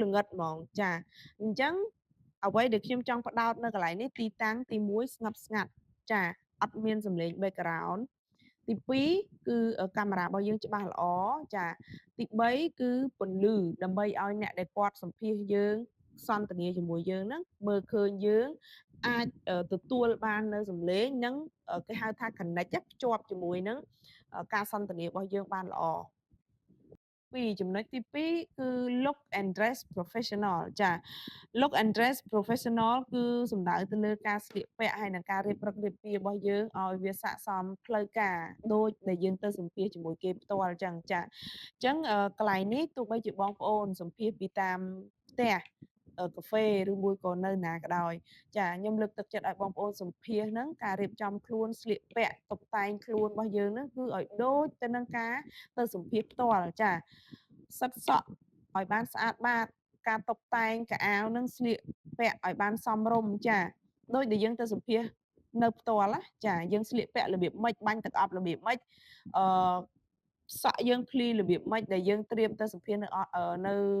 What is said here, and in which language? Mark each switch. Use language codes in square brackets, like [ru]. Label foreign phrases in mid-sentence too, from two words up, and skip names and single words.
[km] ល្ងិតហ្មងចាអញ្ចឹងអ្វីដែលខ្ញុំចង់ផ្ដោតនៅកន្លែងនេះទីតាំងទី1ស្ងប់ស្ងាត់ចាអត់មានសំឡេង background ទី2គឺកាមេរ៉ារបស់យើងច្បាស់ល្អចាទី3គឺពន្លឺដើម្បីឲ្យអ្នកដែលគាត់សម្ភាសយើងសន្ទនាជាមួយយើងហ្នឹងមើលឃើញយើងអាច ទទួលបាននៅសំឡេងនិងគេហៅថា connect ភ្ជាប់ជាមួយនឹងការសន្ទនារបស់យើងបានល្អចំណុចទី2គឺ [en] look and dress professional [km] ចា [en] look and dress professional [km] គឺសំដៅទៅលើការស្លៀកពាក់ហើយនិងការ រៀបរឹករៀបពារបស់យើងឲ្យវាស័ក្តិសមផ្លូវការដូចដែលយើងទៅសម្ភាសជាមួយគេផ្ទាល់អញ្ចឹងចាអញ្ចឹងកន្លែងនេះទោះបីជាបងប្អូនសម្ភាស ពីតាមផ្ទះកាហ្វេឬមួយក៏នៅណាក៏ដោយចាខ្ញុំលើកទឹកចិត្តឲ្យបងប្អូនសម្ភាសហ្នឹងការរៀបចំខ្លួនស្លៀកពាក់តុបតែងខ្លួនរបស់យើងហ្នឹងគឺឲ្យដូចទៅនឹងការទៅសម្ភាសផ្ទាល់ចាសិតសក់ឲ្យបានស្អាតបាតការតុបតែងកៅអៅនឹងស្លៀកពាក់ឲ្យបានសមរម្យចាដូចដែលយើងទៅសម្ភាសនៅផ្ទាល់ណាចាយើងស្លៀកពាក់របៀបម៉េចបាញ់ទឹកអប់របៀបម៉េចអឺសក់យើងភ្លីរបៀបម៉េចដែលយើងត្រៀមទៅសម្ភាសនៅ